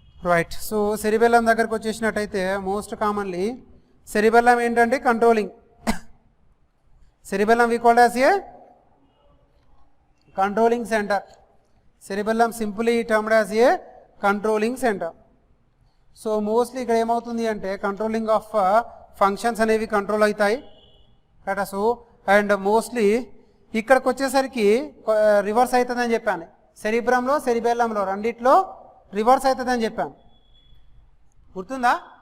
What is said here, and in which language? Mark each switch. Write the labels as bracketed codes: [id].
[te] Right. So cerebellum దగ్గరకు వచ్చేసినట్టయితే most commonly cerebellum ఏంటంటే controlling. [en] cerebellum we called as a controlling center. Cerebellum simply termed as a controlling center. [te] So mostly ఇక్కడ ఏమవుతుంది అంటే controlling of functions అనేవి control అవుతాయి కదా. So and mostly ఇక్కడికి వచ్చేసరికి రివర్స్ అవుతుందని చెప్పాను. సెరిబెల్లంలో రెండిట్లో రివర్స్ అవుతుందని చెప్పాను, గుర్తుందా?